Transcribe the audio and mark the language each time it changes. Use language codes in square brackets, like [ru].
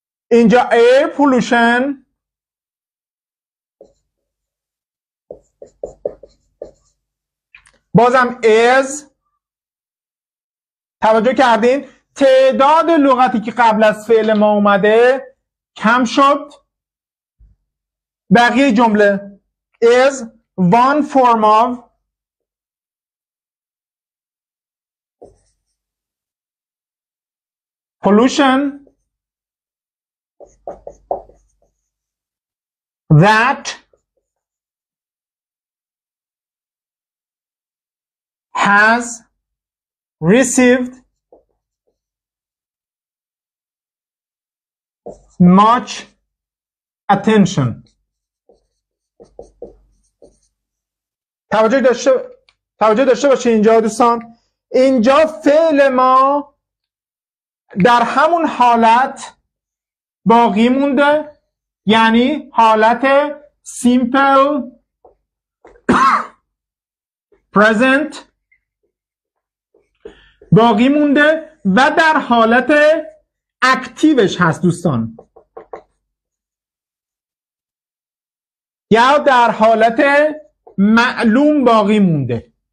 [fa] اینجا [en] air pollution [fa] بازم [en] is. [fa] توجه کردین تعداد لغتی که قبل از فعل ما اومده کم شد. بقیه جمله [en] is one form of pollution that has received much attention. [fa] توجه داشته باشید اینجا دوستان. اینجا فعل ما در همون حالت باقی مونده، یعنی حالت simple present باقی مونده و در حالت اکتیوش هست دوستان، یا در حالت معلوم باقی مونده.